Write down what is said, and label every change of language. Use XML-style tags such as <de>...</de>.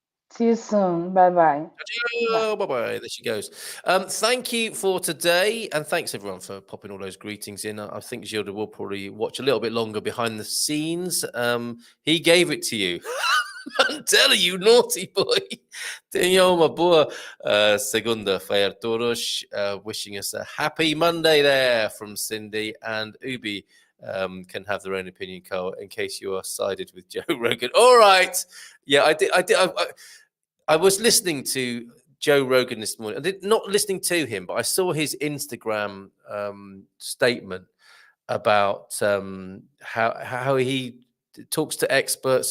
<en>See you soon. Bye-bye. Bye-bye. There she goes. Thank you for today, and thanks everyone for popping all those greetings in. I think Gilda will probably watch a little bit longer behind the scenes. He gave it to you. I'm telling you, naughty boy.</en> <pt>Tenho uma boa segunda-feira todos.</pt> <en>Wishing us a happy Monday there from Cindy, and Ubi can have their own opinion, Carl, in case you are sided with Joe Rogan. All right. Yeah, I was listening to Joe Rogan this morning. Not listening to him, but I saw his Instagram statement about how he talks to experts.</en>